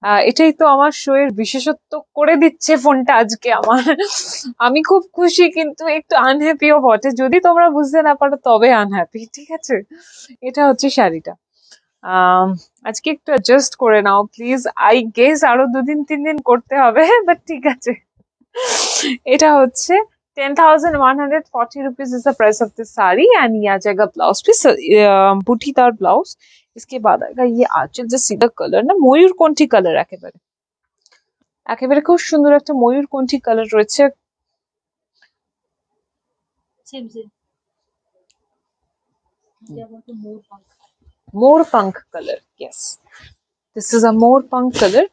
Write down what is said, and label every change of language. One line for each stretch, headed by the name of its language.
Bangla: এটাই তো আমার শো এর বিশেষত্ব করে দিচ্ছে ফোনটা আজকে আমার। আমি খুব খুশি কিন্তু একটু আনহ্যাপিও বটে, যদি তোমরা বুঝতে না পারো তবে আনহ্যাপি, ঠিক আছে। এটা হচ্ছে শাড়িটা। আম, আজকে একটু অ্যাডজাস্ট করে নাও প্লিজ,
English: I guess
Bangla: আরো 2 দিন 3 দিন করতে হবে, বাট ঠিক আছে। এটা হচ্ছে
English: 10,140 rupees is the price of this sari and
Hindi: ये आ जाएगा ब्लाउज पीस,
Bangla: বুটিদার ব্লাউজ।
Hindi: इसके बाद आएगा ये आंचल,
Bangla: যে সিধা কালার না ময়ূরকণ্ঠী কালার, একেবারে একেবারে খুব সুন্দর একটা ময়ূরকণ্ঠী কালার রয়েছে।
Hindi: सेम सेम क्या बोलते हैं, मोर पंख। मोर पंख
English: color, yes, this is a more punk color.